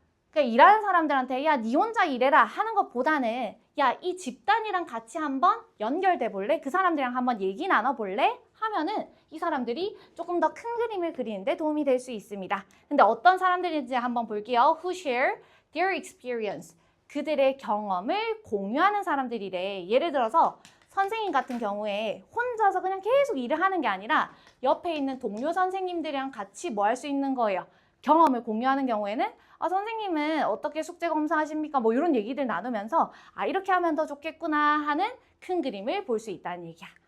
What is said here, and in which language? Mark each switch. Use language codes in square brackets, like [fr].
[ko] 그러니까 일하는 사람들한테 야, 니 혼자 일해라 하는 것보다는 야, 이 집단이랑 같이 한번 연결돼 볼래? 그 사람들이랑 한번 얘기 나눠볼래? 하면은 이 사람들이 조금 더 큰 그림을 그리는데 도움이 될 수 있습니다. 근데 어떤 사람들인지 한번 볼게요. [en] Who share their experience. [ko] 그들의 경험을 공유하는 사람들이래. 예를 들어서 선생님 같은 경우에 혼자서 그냥 계속 일을 하는 게 아니라 옆에 있는 동료 선생님들이랑 같이 뭐 할 수 있는 거예요. 경험을 공유하는 경우에는 선생님은 어떻게 숙제 검사하십니까? 뭐 이런 얘기들 나누면서 이렇게 하면 더 좋겠구나 하는 큰 그림을 볼 수 있다는 얘기야.